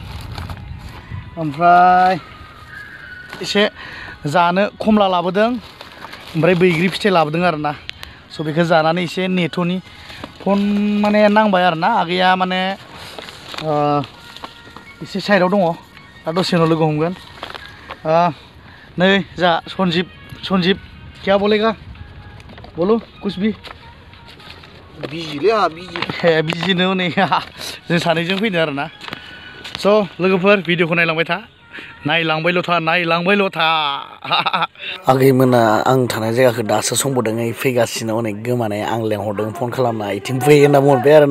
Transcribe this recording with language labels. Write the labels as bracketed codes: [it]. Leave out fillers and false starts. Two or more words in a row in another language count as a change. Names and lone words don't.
[brx] ओमफ्राय एसे जानो खमला लाबोदों ओमफ्राय बैग्रि फिथाइ लाबोदों आरोना स' बेखौ जानानै एसे नेट'नि फन माने नांबाय आरोना आगैया माने एसे साइडआव दङ दा दसे उनाव लोगो हमगोन नै जा सन्जिब [hi] क्या बोलेगा बोलो कुछ भी [brx] बिजिलै आंहा बिजि बिजिनो नै जों सानैजों फैदों आरोना स' लोगोफोर भिडिअखौ नायलांबाय था नायलांबायल' था आगैमोना आं थानाय जायगाखौ दासो संबोदों फैगासिनो अनेक गोमानाय आं लेंहरदों फन खालामना इथिं फै होनना बुंहरबाय आरोना